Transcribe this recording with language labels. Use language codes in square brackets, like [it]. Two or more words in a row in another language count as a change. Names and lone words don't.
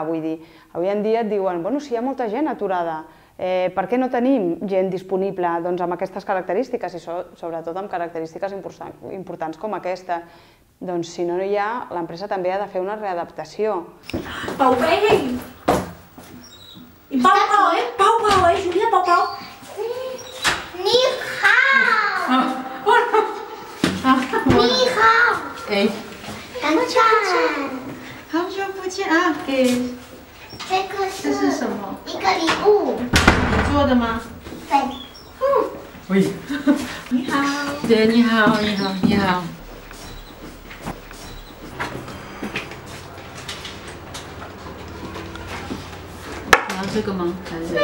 [ca] Vull dir, avui en dia et diuen, bueno, si hi ha molta gent aturada, per què no tenim gent disponible amb aquestes característiques i sobretot amb característiques importants com aquesta? Doncs si no hi ha, l'empresa també ha de fer una readaptació. Pau, ei! Pau, Júlia, Pau. [zh] 你好! 你好! 哎，干饭。好久不见啊！给这是什么？一个礼物。你做的吗？对。喂。你好。对，你好，你好，你好。你要这个吗？还是